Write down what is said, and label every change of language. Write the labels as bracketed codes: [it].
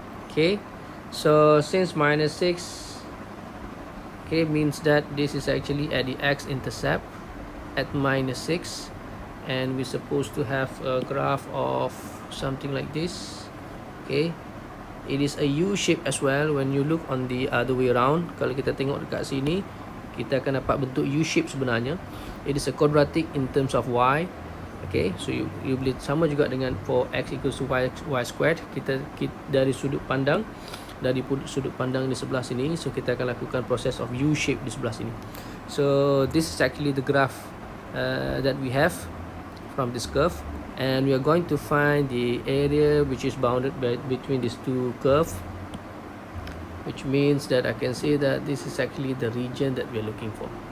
[en] Okay, so since minus 6, okay, means that this is actually at the x-intercept at minus 6, and we're supposed to have a graph of something like this. Okay, it is a U shape as well when you look on the other way around. [ms] Kalau kita tengok dekat sini, kita akan dapat bentuk U shape sebenarnya. [en] It is a quadratic in terms of y. Okay, so you [ms] boleh sama juga dengan [en] for x equals to y squared. [ms] Kita dari sudut pandang di sebelah sini, so kita akan lakukan proses of U shape di sebelah sini. [en] So this is actually the graph that we have from this curve, and we are going to find the area which is bounded between these two curves, which means that I can say that this is actually the region that we are looking for.